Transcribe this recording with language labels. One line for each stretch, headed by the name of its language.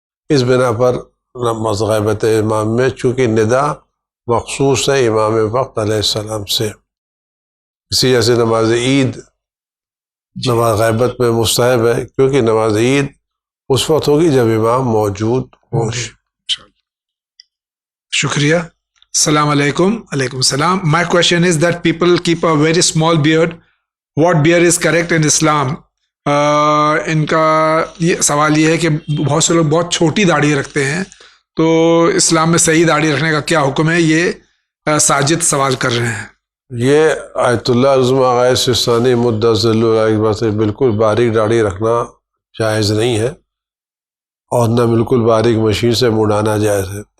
Urdu: اس بنا پر غیبت امام میں چونکہ ندا مخصوص ہے امام وقت علیہ السلام سے، اسی جیسے نماز عید نماز غیبت میں مستحب ہے، کیونکہ نماز عید اس وقت ہوگی جب امام موجود ہو. شکریہ. السلام علیکم. علیکم السلام.
English: My question is that people keep a very small beard. What beard is correct in Islam?
Urdu: ان کا یہ سوال یہ ہے کہ بہت سے لوگ بہت چھوٹی داڑھی رکھتے ہیں، تو اسلام میں صحیح داڑھی رکھنے کا کیا حکم ہے؟ یہ ساجد سوال کر رہے ہیں. یہ آیت اللہ عظم آغائے سستانی مدضل بات ہے، بالکل باریک داڑھی رکھنا جائز نہیں ہے اور نہ بالکل باریک مشین سے مڑانا جائز ہے.